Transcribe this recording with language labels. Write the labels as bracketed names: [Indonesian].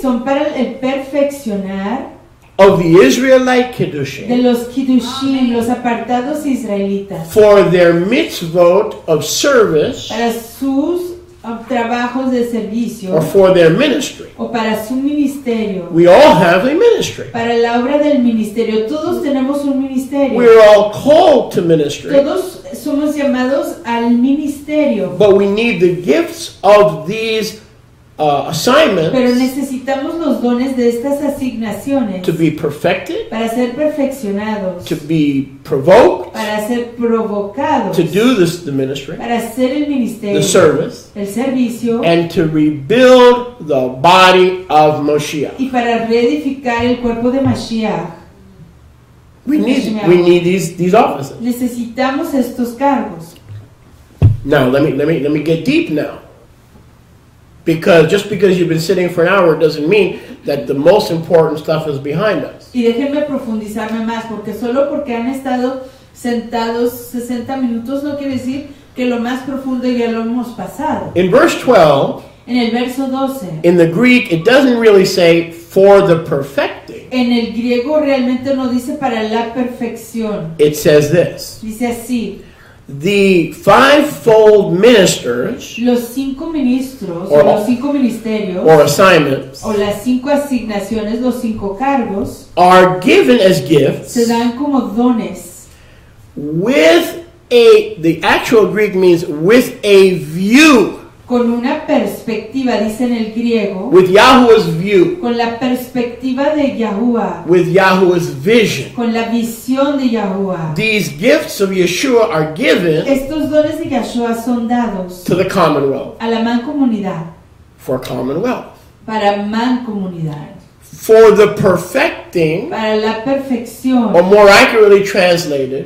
[Spanish] son para el perfeccionar [English] of the Israelite [Spanish] de [English] Kiddushim [Spanish] los Kiddushim, los apartados israelitas, [English] for their mitzvot of service [Spanish] para sus trabajos de servicio [English] or for their ministry. [Spanish] o para su ministerio, [English] We all have a ministry. [Spanish] para la obra del ministerio. Todos tenemos un ministerio. [English] We're all called to ministry, [Spanish] Todos somos llamados al ministerio. [English] but we need the gifts of these assignments [Spanish] Pero necesitamos los dones de estas asignaciones [English] to be perfected, [Spanish] para ser perfeccionados, [English] to be provoked, [Spanish] para ser provocados, [English] to do the ministry, [Spanish] para hacer el ministerio, [English] the service, [Spanish] el servicio, [English] and to rebuild the body of Moshiach. [Spanish] y para reedificar el cuerpo de Mashiach. [English] We need these offices. [Spanish] Necesitamos estos cargos. [English] Now let me get deep now. Because just because you've been sitting for an hour doesn't mean that the most important stuff is behind us. [Spanish] Y déjenme profundizarme más, porque solo porque han estado sentados 60 minutos no quiere decir que lo más profundo ya lo hemos pasado. [English] In verse 12, [Spanish] En el verso 12, [English] in the Greek, it doesn't really say for the perfecting. [Spanish] en el griego realmente no dice para la perfección. [English] It says this. [Spanish] Dice así: [English] The fivefold ministers [Spanish] los 5 ministros, [English] Or- [Spanish] o los 5 ministerios, [English] or assignments [Spanish] o las 5 asignaciones, los 5 cargos, [English] are given as gifts [Spanish] se dan como dones. [English] with the actual Greek means with a view, [Spanish] Con una perspectiva, dice en el griego, [English] with Yahuwah's view, [Spanish] con la perspectiva de Yahuwah, [English] with Yahuwah's vision. [Spanish] con la visión de Yahuwah. [English] These gifts of Yeshua are given [Spanish] Estos dones de Yahshua son dados [English] to the commonwealth, [Spanish] a la mancomunidad, [English] for commonwealth, [Spanish] para mancomunidad, [English] for the perfecting, [Spanish] para la perfección, [English] or more accurately translated,